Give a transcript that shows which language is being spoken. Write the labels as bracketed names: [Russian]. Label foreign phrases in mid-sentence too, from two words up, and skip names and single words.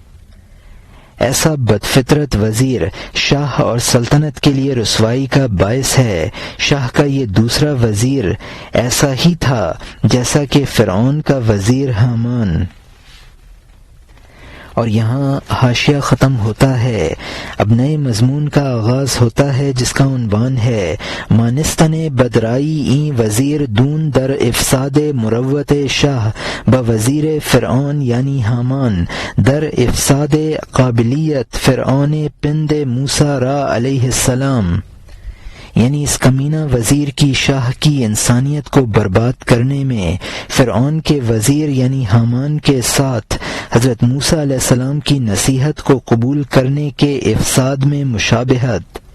[Urdu] ایسا بدفطرت وزیر شاہ اور سلطنت کے لیے رسوائی کا باعث ہے۔ شاہ کا یہ دوسرا وزیر ایسا ہی تھا جیسا کہ فرعون کا وزیر حامان۔ اور یہاں حاشیہ ختم ہوتا ہے۔ [Persian] اب نئے مضمون کا آغاز ہوتا ہے جس کا عنوان ہے مانستن بدرائی این وزیر دون در افساد مروت شاہ بوزیر فرعون یعنی حامان در افساد قابلیت فرعون پند موسیٰ را علیہ السلام، [Urdu] یعنی اس کمینہ وزیر کی شاہ کی انسانیت کو برباد کرنے میں فرعون کے وزیر یعنی حامان کے ساتھ حضرت موسیٰ علیہ السلام کی نصیحت کو قبول کرنے کے افساد میں مشابہت۔